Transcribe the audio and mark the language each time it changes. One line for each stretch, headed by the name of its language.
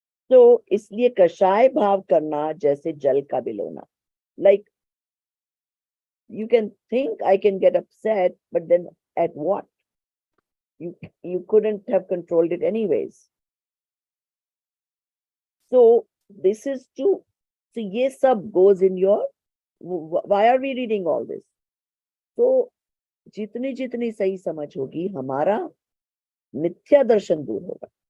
Hindi: So, इसलिए कषाय भाव करना जैसे जल का बिलोना.
English: Like, you can think I can get upset, but then at what? You couldn't have controlled it anyways. So this is to, so
Hindi: ये सब
English: goes in your, why are we reading all this?
Hindi: So जितनी जितनी सही समझ होगी, हमारा मिथ्या दर्शन दूर होगा.